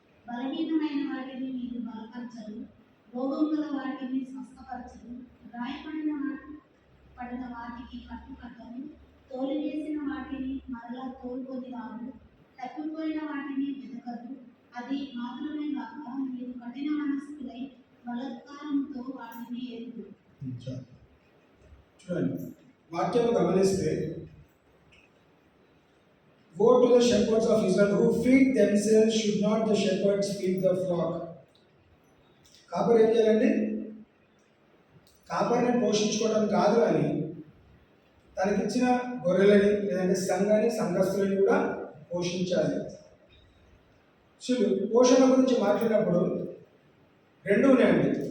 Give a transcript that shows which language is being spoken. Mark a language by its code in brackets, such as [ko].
[te] బలహీనమైన వాటిని మీరు బలపరచరు, రోగం గల వాటిని స్వస్థపరచరు, గాయపడిన వాటికి కట్టుకట్టరు, తోలివేసిన వాటిని మరలా తోలుకొని రారు, తప్పిపోయిన వాటిని వెతకరు. అది మాత్రమే కాక మీరు కఠిన మనస్కులై బలత్కారంతో వాటిని ఎదురు. చూడండి, వాక్యం గమనిస్తే, [en] Woe to the shepherds of Israel who feed themselves, should not the shepherds feed the flock? [te] కాపరి ఏం చేయాలండి? కాపరిని పోషించుకోవడం కాదు అని తనకిచ్చిన గొర్రెలని లేదంటే సంఘస్తులని కూడా పోషించాలి. పోషణ గురించి మాట్లాడినప్పుడు రెండు ఉన్నాయండి.